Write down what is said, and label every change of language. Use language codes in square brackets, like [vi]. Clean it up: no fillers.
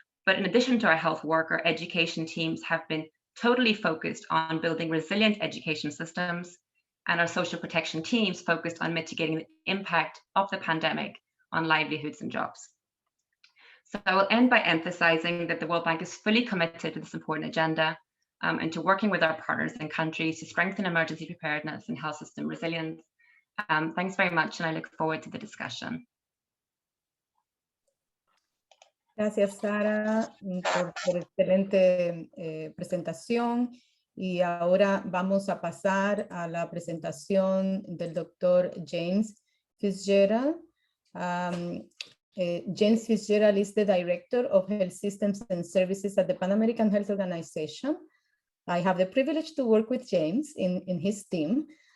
[en] But in addition to our health work, our education teams have been totally focused on building resilient education systems, and our social protection teams focused on mitigating the impact of the pandemic on livelihoods and jobs. So I will end by emphasizing that the World Bank is fully committed to this important agenda and to working with our partners and countries to strengthen emergency preparedness and health system resilience. Thanks very much, and I look forward to the discussion. [es] Gracias, Sara, por excelente presentación. Y ahora vamos a pasar a la presentación del doctor James Fitzgerald. [en] James Fitzgerald is the Director of Health Systems and Services at the Pan American Health Organization. I have the privilege to work with James in his team.